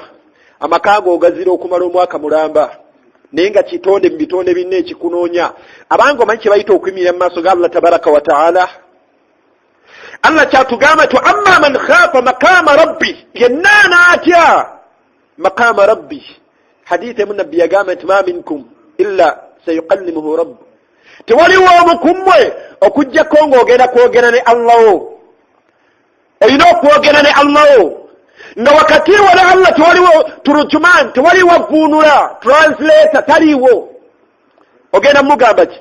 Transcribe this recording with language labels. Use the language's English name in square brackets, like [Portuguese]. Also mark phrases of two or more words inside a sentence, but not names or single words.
[Ganda] Amakago ogazira okumala omwaka mulamba, naye nga kitonde mu bitonde binne ekikunoonya. Abanga omanyi kye bayita okuyimirira mu maaso ga Allah [Arabic] تبارك وتعالى. [Ganda] Allah kyatugamba nti [Arabic] أما من خاف مقام ربه, [Ganda] yenna anaatya [Arabic] مقام ربه. [Ganda] Hadithi emu nabbi yagamba nti [Arabic] ما منكم إلا سيكلمه ربه, [Ganda] tewaliwo omu ku mmwe okuggyako ng'ogenda kwogera ne Allah wo. Olina okwogera ne Allah wo nga wakati wo ne Allah tewaliwo turujuman, tewaliwo vuunula, translator taliiwo. Ogenda mugamba ki?